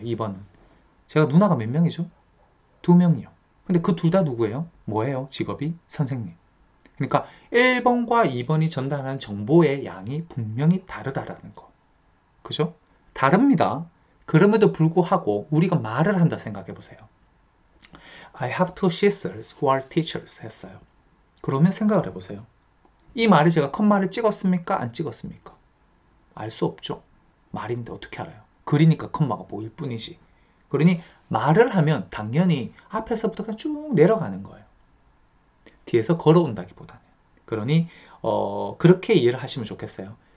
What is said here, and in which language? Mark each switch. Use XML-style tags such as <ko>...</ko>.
<ko>2번은. 제가 누나가 몇 명이죠? 2명이요. 근데 그 둘 다 누구예요? 뭐예요? 직업이? 선생님. 그러니까 1번과 2번이 전달하는 정보의 양이 분명히 다르다라는 거. 그죠? 다릅니다. 그럼에도 불구하고 우리가 말을 한다 생각해 보세요.</ko> <en>I have two sisters who are teachers</en> <ko>했어요. 그러면 생각을 해보세요. 이 말이 제가 컴마를 찍었습니까? 안 찍었습니까? 알 수 없죠. 말인데 어떻게 알아요? 글이니까 컴마가 보일 뿐이지. 그러니 말을 하면 당연히 앞에서부터 그냥 쭉 내려가는 거예요. 뒤에서 걸어온다기보다는. 그러니 그렇게 이해를 하시면 좋겠어요.</ko>